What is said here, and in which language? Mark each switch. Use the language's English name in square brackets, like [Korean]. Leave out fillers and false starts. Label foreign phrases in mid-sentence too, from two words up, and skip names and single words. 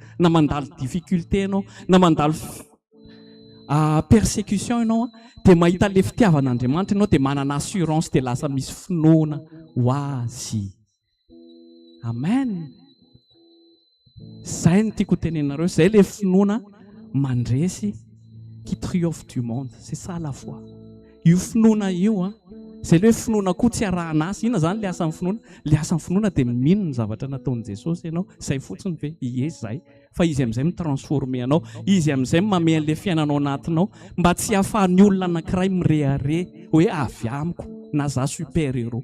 [Malagasy] Na mandalo difficulté ianao, na mandalo persécution ianao, dia mahita le fitiavan'Andriamanitra ianao dia manana assurance dia lasa misy finoana ho azy. Amen. Zay no tiako tenenareo, zay le finoana mandresy [French] qui triomphe du monde. C'est ça la foi. [Malagasy] Io finoana io Zay le hoe finoana koa tsy arahana azy. Inona zany le asan'ny finoana? Le asan'ny finoana dia mino ny zavatra nataon'i Jesosy ianao. Zay fotsiny ve? Yes, zay. Fa izy amin'izay mitransforme anao. Izy amin'izay mamay an'ilay fiainanao anatinao mba tsy hahafahan'ny olona anankiray mirehare hoe avy amiko na za [French] super héros.